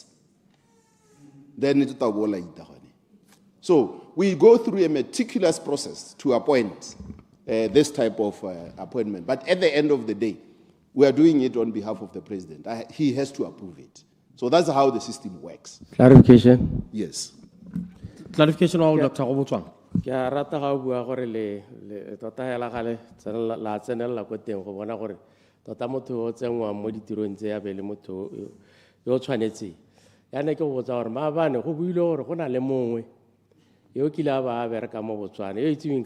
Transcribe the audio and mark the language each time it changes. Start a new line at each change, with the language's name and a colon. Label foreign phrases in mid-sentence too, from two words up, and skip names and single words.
English: Then it's so we go through a meticulous process to appoint this type of appointment. But at the end of the day, we are doing it on behalf of the president. He has to approve it. So that's how the system works. Clarification? Yes. Clarification of Dr. Obutuan.
Tswana: ke a rata ga o bua gore le tota hela gale la tsenelela ko teng go bona gore tota motho o tsenngwang mo ditirong tse ya be le motho yo o tshwanetseng ya ne ke go botsa gore maabane go buile gore go na le mongwe yo kile a ba a bereka mo Botswana yo itseweng